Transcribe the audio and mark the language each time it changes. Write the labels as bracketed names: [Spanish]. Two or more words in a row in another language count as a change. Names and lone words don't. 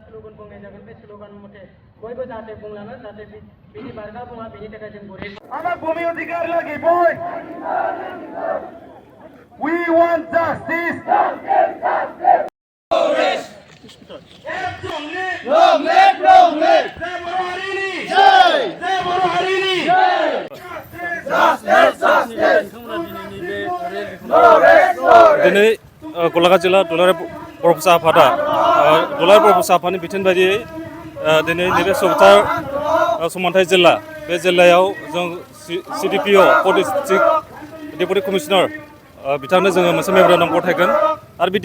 [Bodo] स्लोगान बुंनाय जागोन बे स्लोगान मथे बयबो जाहाथे बुंलाङो जाहाथे बिनि बारगा बुङा बिनि थाखाय जों गुरै [Assamese] আমার ভূমি অধিকার লাগি বই [English] We want justice. Long live, long live. Jai Boro Harini. Justice, justice. [Bodo] दिनै गलाघाट जिल्ला दुलाराय बर' फिसा आफादा दुलाराय बर' फिसा आफादनि बिथोन बायदियै दिनै नैबे सौतार समानथाय जिल्ला बे जिल्लायाव जों CDPO [English] district deputy commissioner [Bodo] बिथांनो जोङो मोनसे मेम'रेन्डाम गथायगोन आरो बे